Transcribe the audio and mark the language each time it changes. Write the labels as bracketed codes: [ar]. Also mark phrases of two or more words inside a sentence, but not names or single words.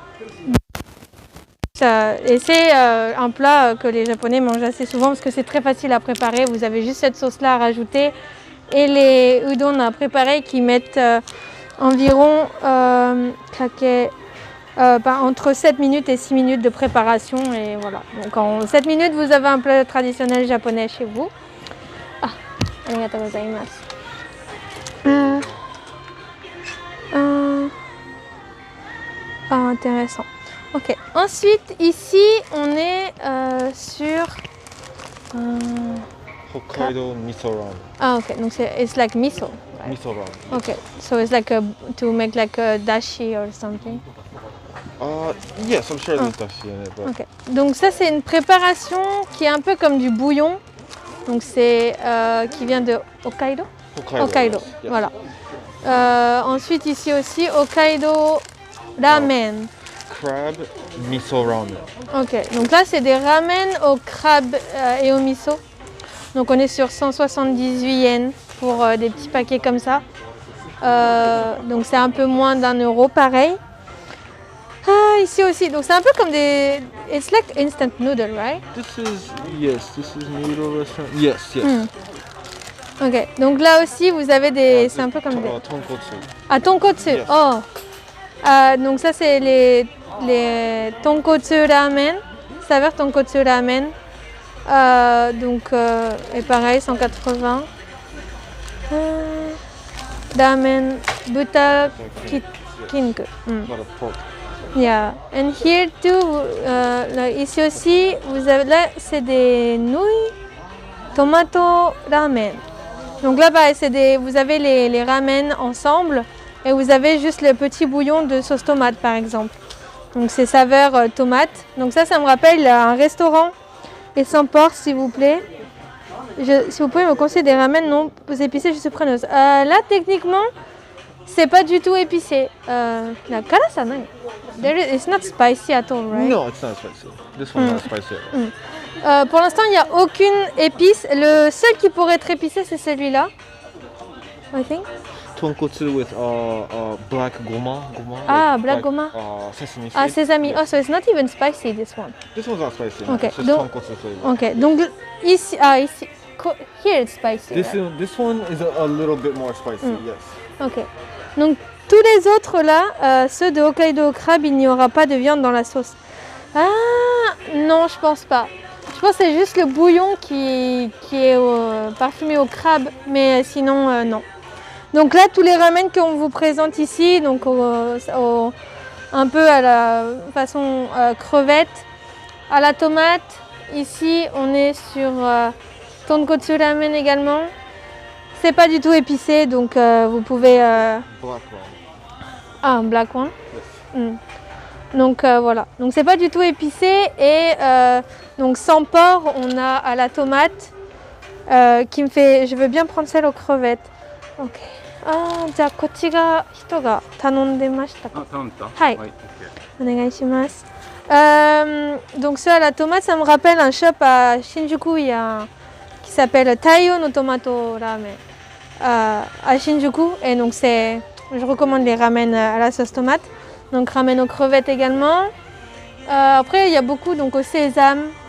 [fr] Et c'est un plat que les Japonais mangent assez souvent parce que c'est très facile à préparer. Vous avez juste cette sauce-là à rajouter et les udon à préparer qui mettent environ entre 7 minutes et 6 minutes de préparation. Et voilà. Donc en 7 minutes, vous avez un plat traditionnel japonais chez vous. [ja] ありがとうございます. [fr] Intéressant. Ok. Ensuite, ici, on est sur Hokkaido miso ramen. [en] Ah, ok. Donc it's like miso. Right? Miso ramen. Okay. So it's like to make like a dashi or something. Yes, I'm sure there's dashi in it, but Ok. [fr] Donc ça, c'est une préparation qui est un peu comme du bouillon. Donc c'est qui vient de Hokkaido. Hokkaido. [en] Yes. [fr] Voilà. Ensuite, ici aussi, Hokkaido ramen. [en] Crab miso ramen. [fr] Ok, donc là c'est des ramen au crabe et au miso. Donc on est sur 178 yens pour des petits paquets comme ça. Donc c'est un peu moins d'€1 pareil. Ici aussi, donc c'est un peu comme des... [en] It's like instant noodle, right? This is noodle restaurant. Yes. [fr] Ok, donc là aussi vous avez des... C'est un peu comme des... Tonkotsu. Ah, tonkotsu. [en] Yes. [fr] Oh. Donc ça c'est les tonkotsu ramen, saveur tonkotsu ramen. Et pareil 180. Ramen buta kinku. [en] Not a pork. Yeah. And here too, [fr] là, ici aussi, vous avez là c'est des nouilles [en] tomato ramen. [fr] Donc là pareil, vous avez les ramen ensemble. Et vous avez juste le petit bouillon de sauce tomate par exemple. Donc c'est saveur tomate. Donc ça me rappelle un restaurant. Et sans porc s'il vous plaît. Si vous pouvez me conseiller des ramen non épicés, je suis preneuse. Là techniquement, c'est pas du tout épicé. [ja] La 辛さ何? [en] It's not spicy at all, right? No, it's not spicy. This one's not spicy at all. [fr] Pour l'instant, il n'y a aucune épice. Le seul qui pourrait être épicé, c'est celui-là. [en] I think. Tonkotsu with black goma. Black goma. Sesame seed. Sesame. Oh, so it's not even spicy, this one. This one's not spicy. Okay, It's just [fr] donc- [en] tonkotsu flavor. [fr] Ok, donc ici, [en] here it's spicy. right? This one is a little bit more spicy. Yes. [fr] Ok, donc tous les autres là, ceux de Hokkaido au crabe, il n'y aura pas de viande dans la sauce. Ah, non, je pense pas. Je pense que c'est juste le bouillon qui est parfumé au crabe, mais sinon, non. Donc là, tous les ramen qu'on vous présente ici, donc un peu à la façon crevette, à la tomate. Ici, on est sur tonkotsu ramen également. C'est pas du tout épicé, donc vous pouvez... [en] Black one. black one. [fr] Donc voilà. Donc c'est pas du tout épicé et donc sans porc, on a à la tomate qui me fait... Je veux bien prendre celle aux crevettes. Ok. [ja] じゃあこっちが人が頼んでましたか。頼んだ。はい。お願いします。 [fr] Donc ça, la tomate, ça me rappelle un shop à Shinjuku qui s'appelle Taiyo no Tomato Ramen à Shinjuku. Et donc je recommande les ramen à la sauce tomate. Donc ramen aux crevettes également. Après, il y a beaucoup donc au sésame.